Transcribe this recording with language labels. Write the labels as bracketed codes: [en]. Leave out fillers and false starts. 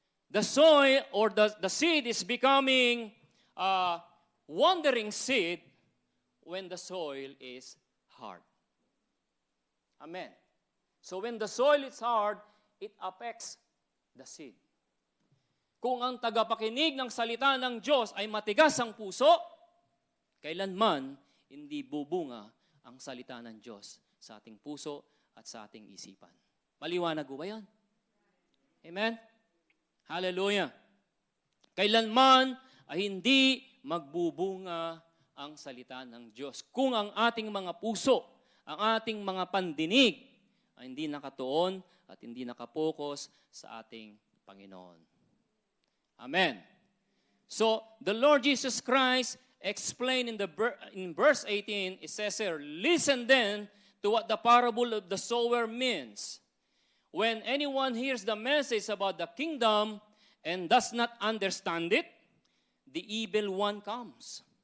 [en] The soil or the seed is becoming a wandering seed when the soil is hard. Amen. So when the soil is hard, it affects the seed. [tl] Kung ang tagapakinig ng salita ng Diyos ay matigas ang puso, kailanman hindi bubunga ang salita ng Diyos sa ating puso at sa ating isipan. Maliwanag po ba yan? Amen? Hallelujah. Kailanman ay hindi magbubunga ang salita ng Diyos. Kung ang ating mga puso, ang ating mga pandinig ay hindi nakatuon at hindi nakapokus sa ating Panginoon. Amen. [en] So, the Lord Jesus Christ explained in verse 18, it says here, listen then to what the parable of the sower means. When anyone hears the message about the kingdom and does not understand it, the evil one comes.